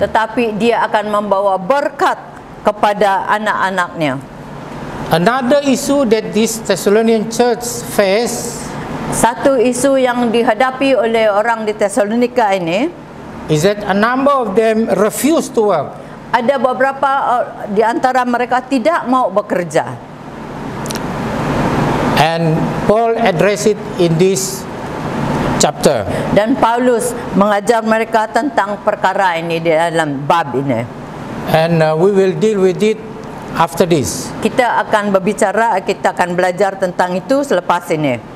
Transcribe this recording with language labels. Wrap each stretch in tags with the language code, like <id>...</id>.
<ms>tetapi dia akan membawa berkat kepada anak-anaknya.</ms> <en>Another issue that this Thessalonian church faced</en> <ms>Satu isu yang dihadapi oleh orang di Tesalonika ini,</ms> <en>is that a number of them refused to work.</en> <ms>ada beberapa di antara mereka tidak mau bekerja.</ms> <en>And Paul addressed it in this chapter.</en> <ms>Dan Paulus mengajar mereka tentang perkara ini di dalam bab ini.</ms> <en>And we will deal with it after this.</en> <ms>Kita akan berbicara, kita akan belajar tentang itu selepas ini.</ms>